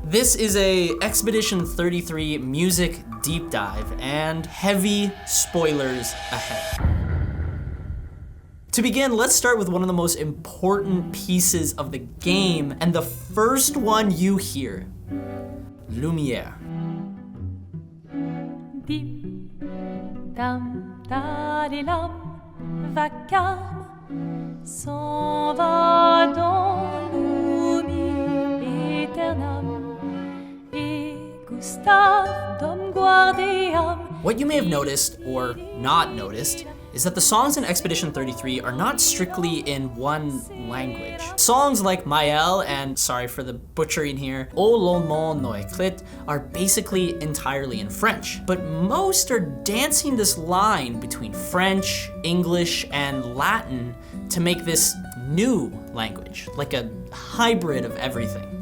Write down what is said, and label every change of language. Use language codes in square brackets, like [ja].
[en] This is a Expedition 33 music deep dive and heavy spoilers ahead. To begin, let's start with one of the most important pieces of the game, and the first one you hear, Lumiére. [fr] Dim, dam, dadilam, vacarme, s'en va dans l'oubli éternel, et Gustave dom guardiam. [en] What you may have noticed, or not noticed, is that the songs in Expedition 33 are not strictly in one language. Songs like Maelle and, sorry for the butchering here, lendemains, écrits are basically entirely in French, but most are dancing this line between French, English, and Latin to make this new language, like a hybrid of everything.